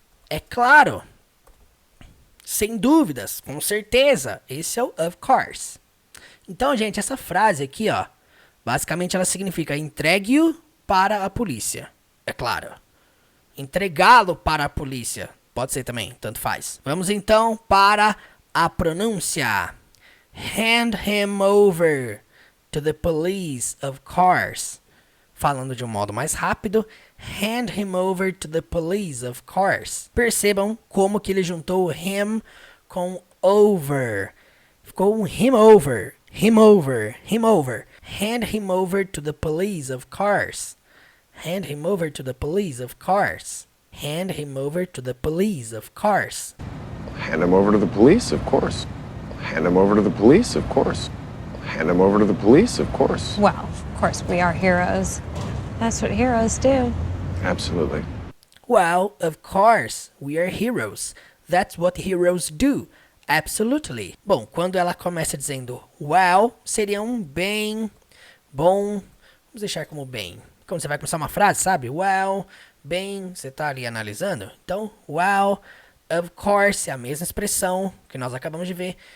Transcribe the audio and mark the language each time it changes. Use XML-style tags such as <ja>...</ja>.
<pt>É claro, sem dúvidas, com certeza, esse é o</pt> <en>of course.</en> <pt>Então, gente, essa frase aqui, ó, basicamente ela significa entregue-o para a polícia, é claro. Entregá-lo para a polícia, pode ser também, tanto faz. Vamos então para a pronúncia.</pt> <en>Hand him over to the police, of course.</en> <pt>Falando de um modo mais rápido,</pt> <en>hand him over to the police, of course.</en> <pt>Percebam como que ele juntou him com over. Ficou um</pt> <en>him over. him over, him over. Hand him over to the police, of course. Hand him over to the police, of course. Hand him over to the police, of course. Hand him over to the police, of course. Hand him over to the police, of course. Hand him over to the police, of course. Well, of course, we are heroes. That's what heroes do. Absolutely. Well, of course, we are heroes. That's what heroes do. Absolutely.</en> <pt>Bom, quando ela começa dizendo well, seria um bem, bom. Vamos deixar como bem. Quando você vai começar uma frase, sabe? Well, bem, você tá ali analisando. Então,</pt> <en>well, of course,</en> <pt>é a mesma expressão que nós acabamos de ver.</pt>